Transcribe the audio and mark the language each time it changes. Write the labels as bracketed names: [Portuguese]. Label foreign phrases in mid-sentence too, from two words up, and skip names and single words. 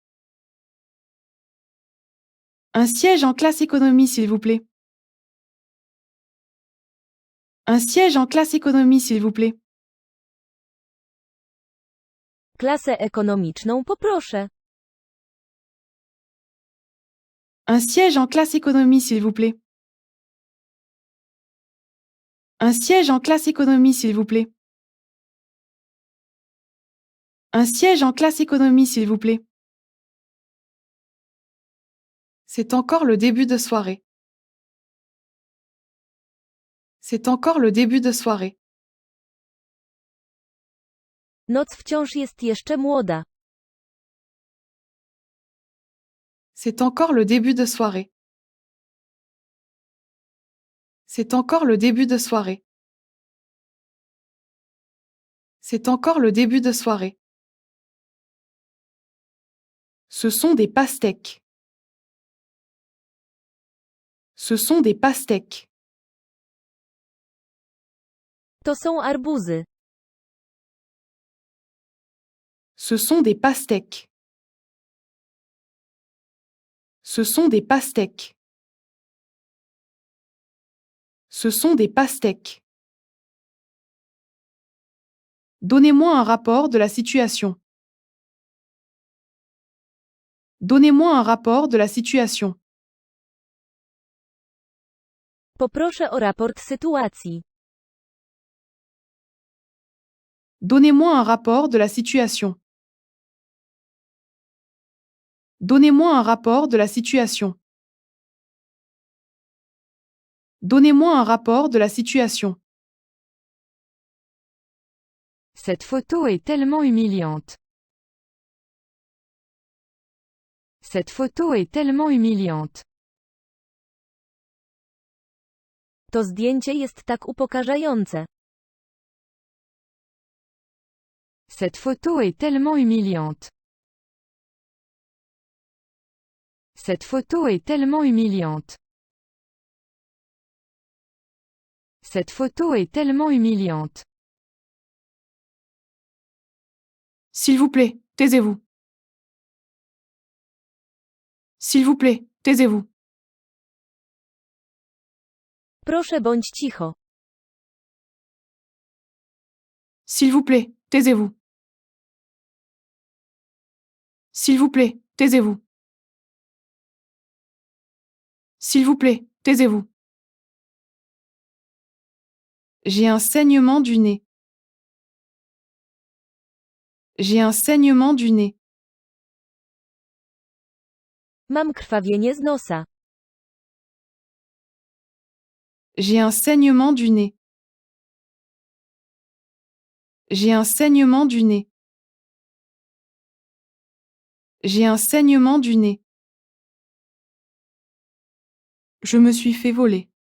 [French] Un siège en classe économie, s'il vous plaît. Un siège en classe économie, s'il vous plaît. [Polish] Klasę ekonomiczną poproszę. [French] Un siège en classe économie, s'il vous plaît. Un siège en classe économie, s'il vous plaît. Un siège en classe économie, s'il vous plaît. C'est encore le début de soirée. C'est encore le début de soirée. [Polish] Noc wciąż jest jeszcze młoda. [French] C'est encore le début de soirée. C'est encore le début de soirée. C'est encore le début de soirée. Ce sont des pastèques. Ce sont des pastèques. [Polish] To są arbuzy. [French] Ce sont des pastèques. Ce sont des pastèques. Ce sont des pastèques. Donnez-moi un rapport de la situation. Donnez-moi un rapport de la situation. [Polish] Poproszę o raport sytuacji. [French] Donnez-moi un rapport de la situation. Donnez-moi un rapport de la situation. Donnez-moi un rapport de la situation. Cette photo est tellement humiliante. Cette photo est tellement humiliante. [Polish] To zdjęcie jest tak upokarzające. [French] Cette photo est tellement humiliante. Cette photo est tellement humiliante. Cette photo est tellement humiliante. S'il vous plaît, taisez-vous. S'il vous plaît, taisez-vous. [Polish] Proszę bądź cicho. [French] S'il vous plaît, taisez-vous. S'il vous plaît, taisez-vous. S'il vous plaît, taisez-vous. J'ai un saignement du nez. J'ai un saignement du nez. [Polish] Mam krwawienie z nosa. [French] J'ai un saignement du nez. J'ai un saignement du nez. J'ai un saignement du nez. Je me suis fait voler.